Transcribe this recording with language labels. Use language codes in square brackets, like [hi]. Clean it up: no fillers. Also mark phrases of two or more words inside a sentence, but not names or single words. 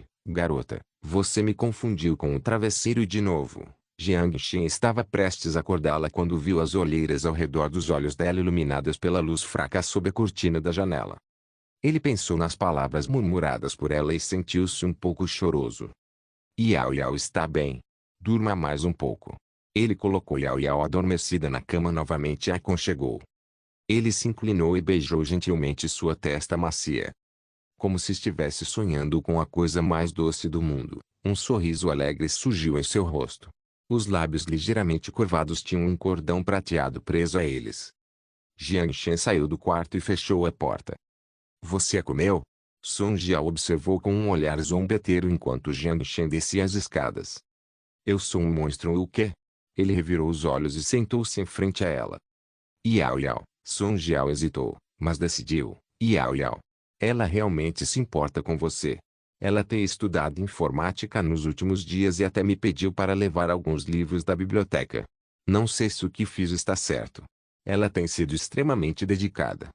[pt] Garota, você me confundiu com o travesseiro de novo. Jiang Shen estava prestes a acordá-la quando viu as olheiras ao redor dos olhos dela iluminadas pela luz fraca sob a cortina da janela. Ele pensou nas palavras murmuradas por ela e sentiu-se um pouco choroso. Yao Yao está bem. Durma mais um pouco. Ele colocou Yao Yao adormecida na cama novamente e a aconchegou. Ele se inclinou e beijou gentilmente sua testa macia. Como se estivesse sonhando com a coisa mais doce do mundo, Um sorriso alegre surgiu em seu rosto. Os lábios ligeiramente curvados tinham um cordão prateado preso a eles. Jiang Shen saiu do quarto e fechou a porta. Você comeu? Song Jiao observou com um olhar zombeteiro enquanto Jiang Shen descia as escadas. Eu sou um monstro ou o quê? Ele revirou os olhos e sentou-se em frente a ela. Yao Yao. Song Jiao hesitou, mas decidiu. Yao Yao. Ela realmente se importa com você. Ela tem estudado informática nos últimos dias e até me pediu para levar alguns livros da biblioteca. Não sei se o que fiz está certo. Ela tem sido extremamente dedicada.